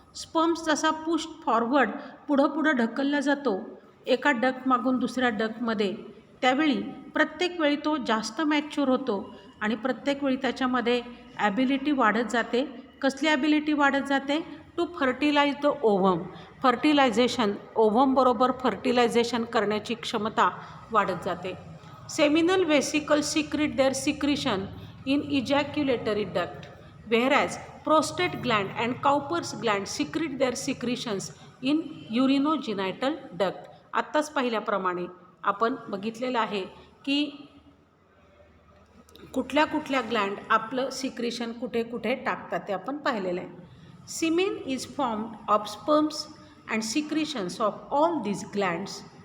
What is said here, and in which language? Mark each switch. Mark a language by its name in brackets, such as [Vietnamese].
[Marathi] Sperms जसा pushed forward पुढं ढकलला जातो एका डक्ट मागून दुसऱ्या डक्टमध्ये, त्यावेळी प्रत्येक वेळी तो जास्त मॅच्युअर होतो आणि प्रत्येक वेळी त्याच्यामध्ये ॲबिलिटी वाढत जाते. कसली ॲबिलिटी वाढत जाते? [English] To fertilise the ovum. [Marathi] Fertilisation, ओव्हमबरोबर fertilisation करण्याची क्षमता वाढत जाते. [English] Seminal vesicle secrete their secretion in ejaculatory duct, whereas prostate gland and Cowper's gland secrete their secretions in urinogenital duct. [Marathi] आत्ताच पाहिल्याप्रमाणे आपण बघितलेलं आहे की कुठल्या कुठल्या ग्लँड आपलं सिक्रिशन कुठे कुठे टाकतात ते आपण पाहिलेलं आहे. [English] Semen is formed of sperms and secretions of all these glands.